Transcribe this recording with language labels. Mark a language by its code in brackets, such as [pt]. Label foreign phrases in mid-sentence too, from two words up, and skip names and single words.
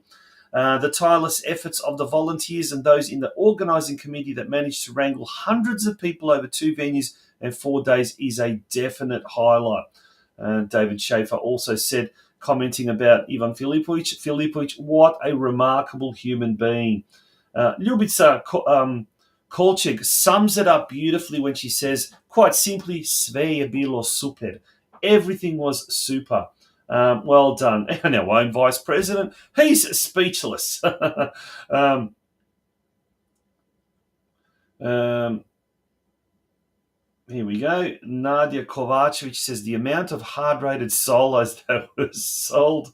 [en] The tireless efforts of the volunteers and those in the organising committee that managed to wrangle hundreds of people over 2 venues and 4 days is a definite highlight. David Schaefer also said, commenting about Ivan Filipovic, what a remarkable human being. Ljubica Kolček sums it up beautifully when she says, quite simply, [hr] sve je bilo super. [en] Everything was super. Well done. And our own Vice President, he's speechless. Here we go. Nadia Kovacevic says, the amount of hard-rated solos that was sold.